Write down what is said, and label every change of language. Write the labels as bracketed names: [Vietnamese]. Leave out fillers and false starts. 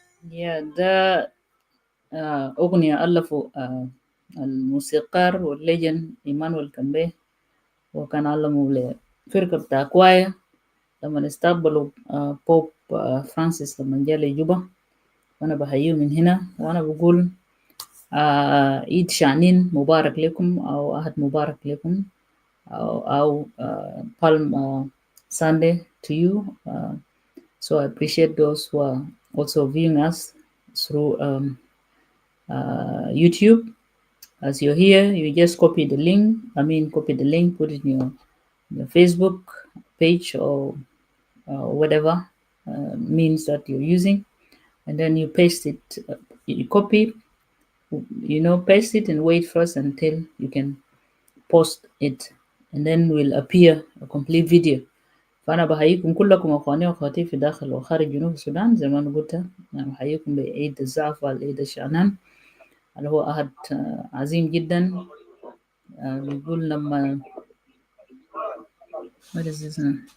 [Arabic] Yeah, ده أغنية ألفوا الموسيقار والليجن إيمانويل كامبي، وكان علموا لفرقة بتاع كوايا لما استقبلوا بوب فرانسيس لما جاء لجوبا. وأنا بحييه من هنا، وأنا بقول عيد شعنين مبارك لكم، أو أحد مبارك لكم، أو [English] Palm Sunday to you. So I appreciate those who are also viewing us through YouTube. As you're here, you just copy the link, put it in your Facebook page or whatever means that you're using, and then you paste it, you copy, paste it and wait first until you can post it, and then will appear a complete video. [Arabic] فأنا بحييكم كلكم أخواني وأخواتي في داخل وخارج جنوب السودان. زي ما أنا قلت، أنا بحييكم بعيد الزعف والعيد الشعنان اللي هو أحد عظيم جدا. بيقول لما [English] what is this now?